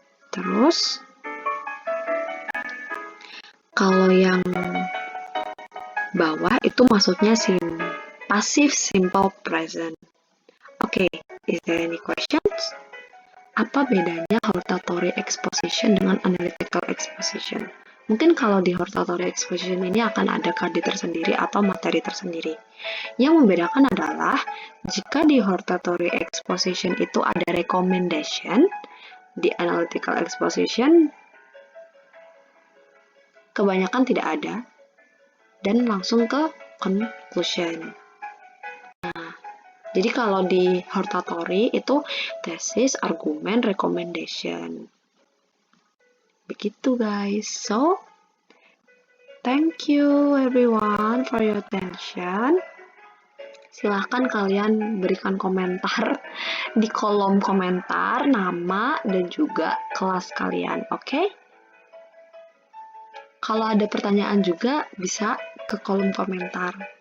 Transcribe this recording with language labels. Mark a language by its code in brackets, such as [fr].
[id] Terus, kalau yang bawah itu maksudnya passive simple present. [en] Oke, is there any questions? [id] Apa bedanya hortatory exposition dengan analytical exposition? Mungkin kalau di hortatory exposition ini akan ada KD tersendiri atau materi tersendiri. Yang membedakan adalah jika di hortatory exposition itu ada recommendation, di analytical exposition kebanyakan tidak ada dan langsung ke conclusion. Nah, jadi kalau di hortatory itu tesis, argumen, recommendation. Begitu guys. [en] So, thank you everyone for your attention. [id] Silahkan kalian berikan komentar di kolom komentar, nama dan juga kelas kalian, oke? Kalau ada pertanyaan juga bisa ke kolom komentar.